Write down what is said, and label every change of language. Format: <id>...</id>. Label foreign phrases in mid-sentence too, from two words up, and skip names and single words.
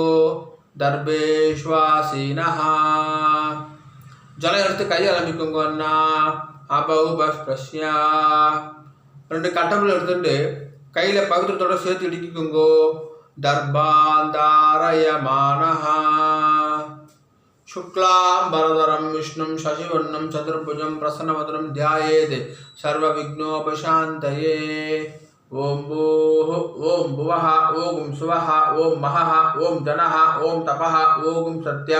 <sa>தர்பேஷ்வாசீனஹ.</sa> <ta>ஜலம் எடுத்து கையை ஆரம்பிக்கோங்க அண்ணா.</ta> <sa>அபௌபஸ்பிரஸ்யா.</sa> <ta>2 கட்டம்புல எடுத்துட்டு கையில் பவித்திரத்தோட சேர்த்து இடிக்கிக்கோங்கோ.</ta> <sa>தர்பாந்தாரயமானஹ. शुक्लांबरधरं विष्णुं शशिवर्णं चतुर्भुजं प्रसन्नवदनं ध्यायेत् सर्वविघ्नोपशान्तये. ओं भूः ओं भुवः ओं सुवः ओं महः ओं जनः ओं तपः ओं सत्यं.</sa>